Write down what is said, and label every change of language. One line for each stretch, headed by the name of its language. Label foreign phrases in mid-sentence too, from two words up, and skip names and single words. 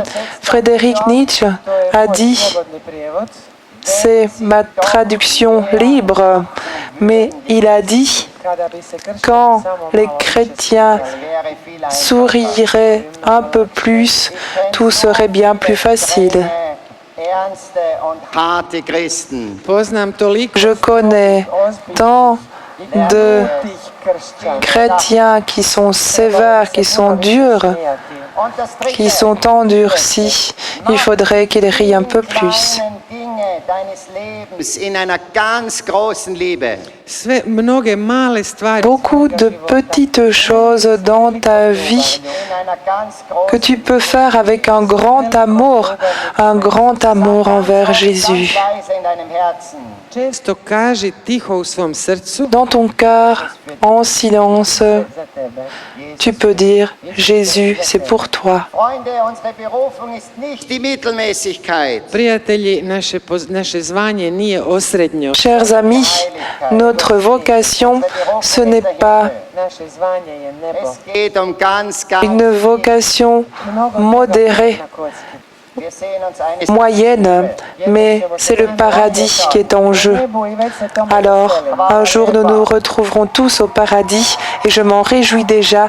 French: Frédéric Nietzsche a dit, c'est ma traduction libre, mais il a dit, quand les chrétiens souriraient un peu plus, tout serait bien plus facile.
Croatian: Poznam toliko
French: Je connais tant de chrétiens qui sont sévères, qui sont durs, qui sont endurcis. Il faudrait qu'ils rient un peu plus.
Croatian: sve mnoge male stvari
French: Beaucoup de petites choses dans ta vie que tu peux faire avec un grand amour envers Jésus.
Croatian: često kaži tiho u svom srcu
French: Dans ton cœur, en silence, tu peux dire, Jésus, c'est pour toi.
Croatian: prijatelji, naše zvanje nije osrednjo.
French: Chers amis, notre vocation, ce n'est pas une vocation modérée, moyenne, mais c'est le paradis qui est en jeu. Alors, un jour, nous nous retrouverons tous au paradis et je m'en réjouis déjà.